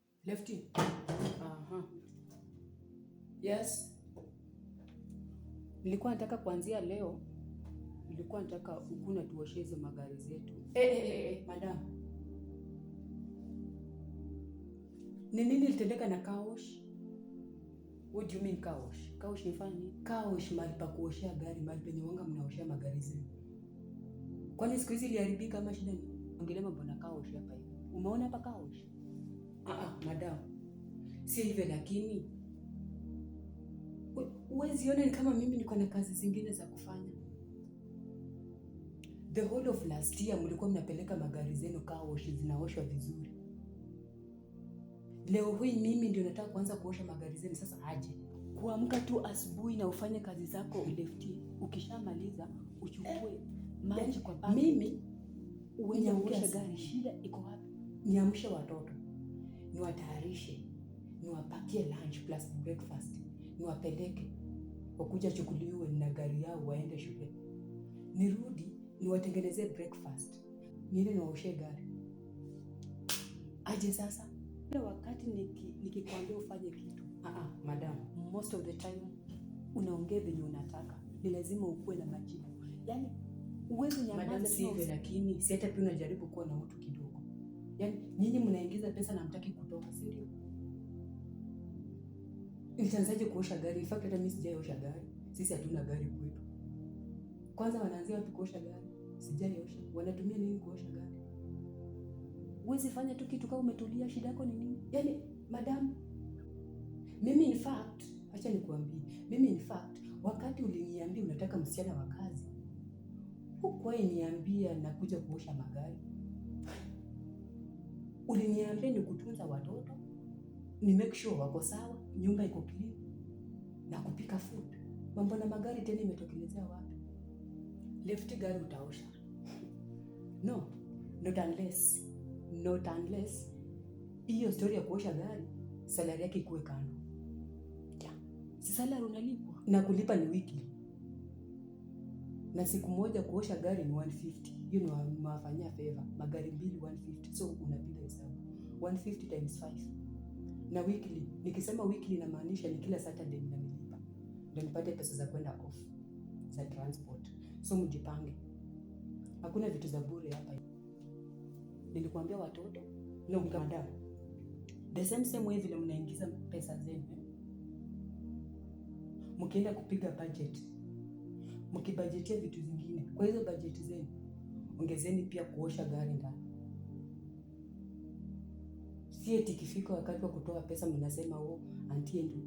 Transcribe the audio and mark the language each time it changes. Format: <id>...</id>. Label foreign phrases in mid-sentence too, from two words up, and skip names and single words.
<en>Lefty. Aha. Yes.</en> <sw>Nilikuwa nataka kuanzia leo, nilikuwa nataka ukuna tuoshe hizo magari zetu. Madam. Ni nini litendeka na</sw> <en>car wash? What do you mean car wash? Car wash</en> <sw>ni fani?</sw> <en>Car wash</en> <sw>mahali pa kuoshea gari, mahali penye wanga mnaoshea magari zenu. Kwani siku hizi iliharibika ama shida ni? Ongelea mambo na</sw> <en>car wash</en> <sw>hapa hivi. Umeona hapa</sw> <en>car wash?</en> <sw>Madam. Si hivyo lakini huwezi ona ni kama mimi niko na kazi zingine za kufanya.</sw> <en>The whole of last year</en> <sw>mlikuwa mnapeleka magari zenu</sw> <en>car wash</en> <sw>zinaoshwa vizuri. Leo hii mimi ndio nataka kuanza kuosha magari zenu, sasa aje. Kuamka tu asubuhi na ufanye kazi zako Lefty. Ukishamaliza uchukue maji kwa bagi. Mimi uende uoshe gari. Shida iko wapi? Niamshe watoto, niwatayarishe, niwapakie</sw> <en>lunch plus breakfast,</en> <sw>niwapeleke wakuja chukuliwe na gari yao waende shule. Nirudi niwatengenezee breakfast, niende niwaoshe gari. Aje sasa? Kila wakati nikikwambia ufanye kitu, madam,</sw> <en>most of the time</en> <sw>unaongea venye unataka. Ni lazima ukuwe na majibu. Yaani uwezo nyamaza. Madam, si hivyo lakini si hata pia unajaribu kuwa na utu kidogo. Yaani nyinyi mnaingiza pesa na mtaki kutoka, si ndio? Nitaanzaje kuosha gari?</sw> <en>In fact</en> <sw>hata mimi sijaosha gari. Sisi hatuna gari kwetu. Kwanza wanaanzia wapi kuosha gari? Sijaosha. Wanatumia nini kuosha gari? Uwezi fanya tu kitu kama umetulia, shida yako ni nini? Yaani madam, mimi</sw> <en>in fact,</en> <sw>acha nikuambie, mimi</sw> <en>in fact</en> <sw>wakati uliniambia unataka msichana wa kazi, hukuwahi niambia nakuja kuosha magari. Uliniambia ni kutunza watoto, ni</sw> <en>make sure</en> <sw>wako sawa, nyumba iko clean na kupika food. Mambo na magari tena imetokelezea wapi? Lefty, gari utaosha?</sw> <en>No, not unless</en> <sw>hiyo story ya kuosha gari salary yake ikuwe kando.</sw> <en>Yeah.</en> <sw>Si salary unalipwa na kulipa ni weekly. Na siku moja kuosha gari ni 150. Hiyo ni mwafanyia favor. Magari mbili 150. So unapiga hesabu 150 times 5. Na weekly, nikisema weekly inamaanisha ni kila Saturday ninanilipa. Ndio nipate pesa za kwenda off za transport. So mjipange. Hakuna vitu za bure hapa. Nilikuambia watoto,</sw> <en>no madam. The same way</en> <sw>vile mnaingiza pesa zenu. Mkienda kupiga budget, mkibudgetia vitu zingine. Kwa hizo budget zenu, ongezeni pia kuosha gari ndani. Si eti ikifika wakati wa kutoa pesa mnasema auntie ndio.</sw>